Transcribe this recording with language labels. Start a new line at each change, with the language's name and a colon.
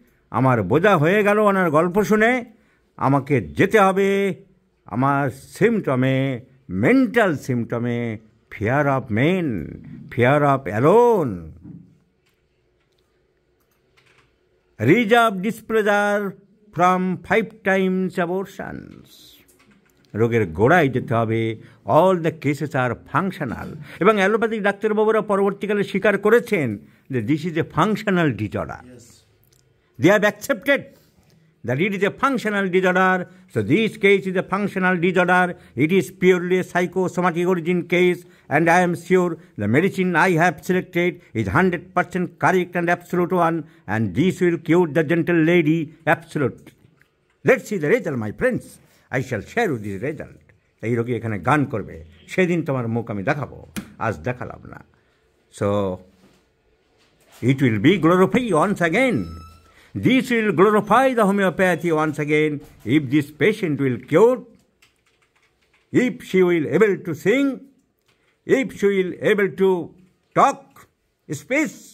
Bangla: আমার বোঝা হয়ে গেল ওনার গল্প শুনে, আমাকে যেতে হবে আমার সিমটমে, mental সিমটমে,
English: Fear of men, fear of alone, reserve displeasure from 5 times abortions.
Bangla: রোগের গোড়ায় যেতে হবে,
English: All the cases are functional.
Bangla: এবং অ্যালোপ্যাথিক ডাক্তারবাবুরা পরবর্তীকালে স্বীকার করেছেন যে
English: This is a functional disorder. They have accepted that it is a functional disorder. So this case is a functional disorder. It is purely a psychosomatic origin case, and I am sure the medicine I have selected is 100% correct and absolute one, and this will cure the gentle lady absolutely. Let's see the result, my friends. I shall share with this result.
Bangla: এই রোগী এখানে গান করবে, সেদিন তোমার মুখ আমি দেখাবো, আজ দেখালাম না।
English: So it will be glorified once again. This will glorify the homeopathy once again if this patient will cure, if she will able to sing, if she will able to talk, speak.